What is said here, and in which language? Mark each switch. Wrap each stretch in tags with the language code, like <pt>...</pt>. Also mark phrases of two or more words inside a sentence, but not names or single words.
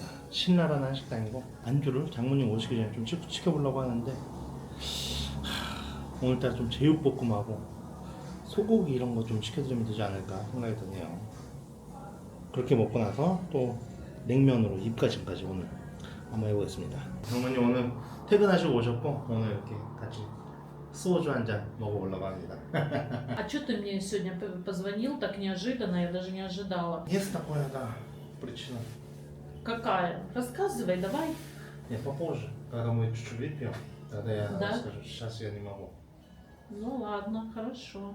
<ko>신랄한 식당이고 안주를 장모님 오시기 전에 좀 시켜보려고 하는데 오늘따라 좀 제육볶음하고 소고기 이런 거 좀 시켜드리면 되지 않을까 생각이 드네요. 그렇게 먹고 나서 또 냉면으로 입가심까지 오늘 한번 해보겠습니다. 장모님 오늘 퇴근하시고 오셨고 오늘 이렇게 같이 소주 한잔 먹어보려고 합니다.</ko> <ru>А что ты мне сегодня позвонил так неожиданно? Я даже не ожидала. Есть такая, да, причина. Какая? Рассказывай, давай. Нет, попозже, когда мы чуть-чуть выпьем, тогда я Да? расскажу. Сейчас я не могу. Ну ладно, хорошо.</ru>